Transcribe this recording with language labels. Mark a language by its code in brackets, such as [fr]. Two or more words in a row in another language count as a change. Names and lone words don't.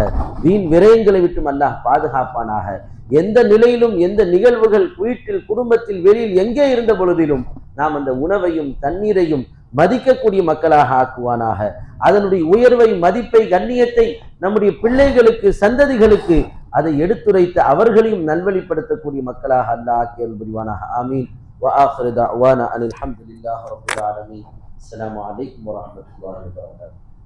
[ta] வீண் விரயங்களை விட்டும் அல்லாஹ் பாதுகாப்பானாக. எந்த நிலையிலும் எந்த நிகழ்வுகள் வீட்டில், குடும்பத்தில், வெளியில் எங்கே இருந்த பொழுதிலும் நாம் அந்த உணவையும் தண்ணீரையும் மதிக்கக்கூடிய மக்களாக ஆக்குவானாக. அதனுடைய உயர்வை, மதிப்பை, கண்ணியத்தை நம்முடைய பிள்ளைகளுக்கு, சந்ததிகளுக்கு அதை எடுத்துரைத்து அவர்களையும் நல்வழிப்படுத்தக்கூடிய மக்களாக அல்லாஹ் ஆக்கி அருள் புரிவானாக. ஆமீன். [ar] وآخر دعوانا أن الحمد لله رب العالمين. السلام عليكم ورحمة الله وبركاته.